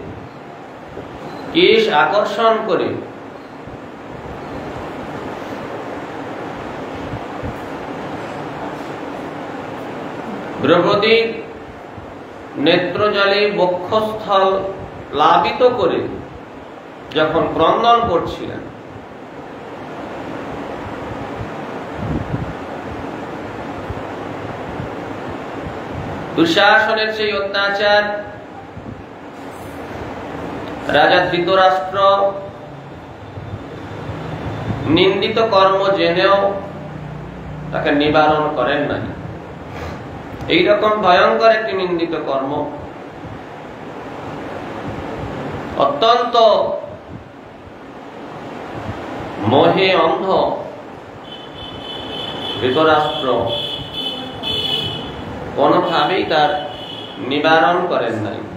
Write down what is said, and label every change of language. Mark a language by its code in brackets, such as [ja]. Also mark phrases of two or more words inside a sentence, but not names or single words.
[bn] কেশ আকর্ষণ করে দ্রৌপদী নেত্রজলে বক্ষস্থল প্লাবিত করে যখন ক্রন্দন করছিলেন, দুঃশাসনের সেই অত্যাচার রাজা ধৃতরাষ্ট্র নিন্দিত কর্ম জেনেও তাকে নিবারণ করেন নাই। এইরকম ভয়ঙ্কর একটি নিন্দিত কর্ম অত্যন্ত মোহে অন্ধ ধৃতরাষ্ট্র কোনোভাবেই তার নিবারণ করেন নাই।